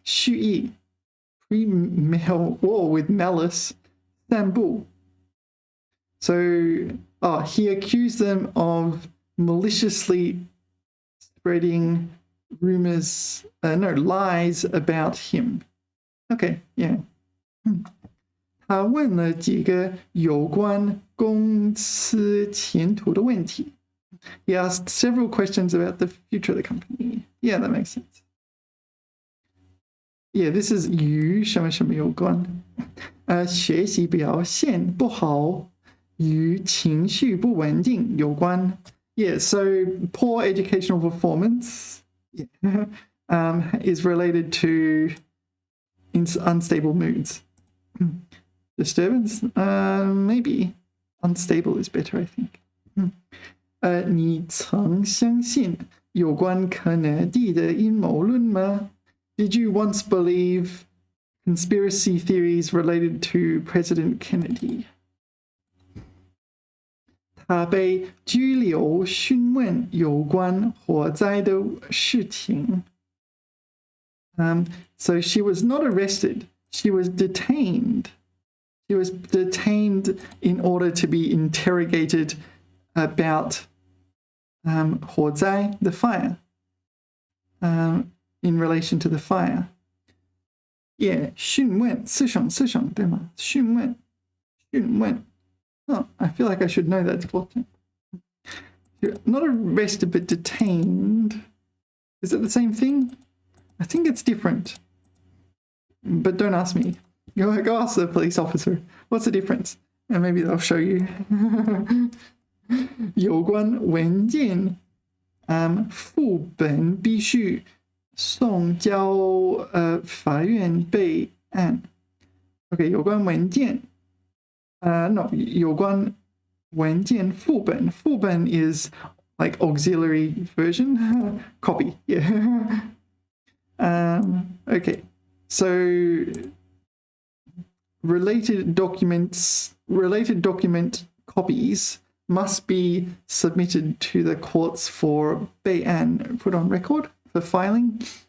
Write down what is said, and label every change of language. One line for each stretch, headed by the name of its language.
Chinese: 蓄意
English: with malice
Chinese: 散布。
English: So, he accused them of maliciously spreading lies about him. Okay, yeah.
Chinese: 他问了几个有关公司前途的问题。
English: He asked several questions about the future of the company. Yeah, that makes sense. Yeah, this is
Chinese: 与什么什么有关。学习表现不好。与情绪不稳定有关。
English: Yeah, so poor educational performance is related to unstable moods. Disturbance? Maybe. Unstable is better, I think.
Chinese: 你曾相信有关肯尼迪的阴谋论吗？
English: Did you once believe conspiracy theories related to President Kennedy?
Chinese: 他被拘留询问有关火灾的事情。
English: So she was not arrested. She was detained. She was detained in order to be interrogated about 火灾, the fire, in relation to the fire. Yeah,
Chinese: 询问, 思想, 对吗? 询问.
English: Oh, I feel like I should know that. Not arrested, but detained. Is it the same thing? I think it's different. But don't ask me. Go ask the police officer. What's the difference? And maybe they'll show you.
Chinese: 有关文件副本必须送交法院备案。
English: Okay,
Chinese: 有关文件
English: no,
Chinese: 有关文件副本
English: is like auxiliary version. Copy, yeah. Okay, so related document copies must be submitted to the courts for 备案, put on record, for filing.